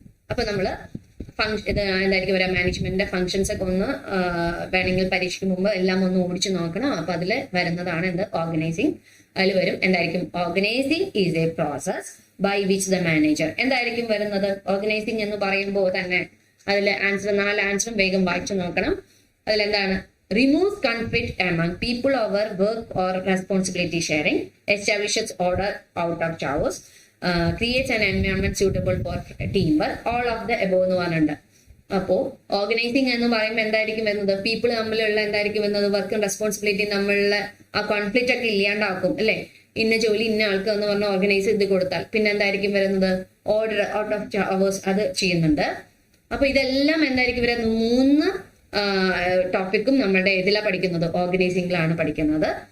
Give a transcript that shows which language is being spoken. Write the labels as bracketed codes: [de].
[ml] അപ്പൊ നമ്മള് എന്തായിരിക്കും വരാം, മാനേജ്മെന്റിന്റെ ഫംഗ്ഷൻസ് ഒക്കെ ഒന്ന് വേണമെങ്കിൽ പരീക്ഷയ്ക്ക് മുമ്പ് എല്ലാം ഒന്ന് ഓടിച്ചു നോക്കണം. അപ്പൊ അതിൽ വരുന്നതാണ് എന്ത്, ഓർഗനൈസിങ്. അതിൽ വരും എന്തായിരിക്കും, [en] Organising is a process by which the manager. [ml] എന്തായിരിക്കും വരുന്നത്, ഓർഗനൈസിംഗ് എന്ന് പറയുമ്പോൾ തന്നെ അതിൽ ആൻസർ 4 ആൻസറും വേഗം വായിച്ചു നോക്കണം. [en] അതിലെന്താണ്, removes conflict among people over work or responsibility sharing, establishes order out of chaos, creates an environment suitable for teamwork, all of the above [ml] എന്ന് പറഞ്ഞിട്ടുണ്ട്. അപ്പോ ഓർഗനൈസിങ് എന്ന് പറയുമ്പോൾ എന്തായിരിക്കും വരുന്നത്, പീപ്പിൾ തമ്മിലുള്ള എന്തായിരിക്കും വരുന്നത്, വർക്കും റെസ്പോൺസിബിലിറ്റി നമ്മളുടെ ആ കോൺഫ്ലിക്റ്റ് ഒക്കെ ഇല്ലാണ്ടാക്കും അല്ലെ. ഇന്ന ജോലി ഇന്ന ആൾക്ക് എന്ന് പറഞ്ഞാൽ ഓർഗനൈസ് ചെയ്ത് കൊടുത്താൽ പിന്നെ എന്തായിരിക്കും വരുന്നത്, ഓർഡർ ഔട്ട് ഓഫ് അവേഴ്സ് അത് ചെയ്യുന്നുണ്ട്. അപ്പൊ ഇതെല്ലാം എന്തായിരിക്കും വരുന്നത്, 3 ടോപ്പിക്കും നമ്മുടെ ഇതിലാണ് പഠിക്കുന്നത്, ഓർഗനൈസിംഗിലാണ് പഠിക്കുന്നത്.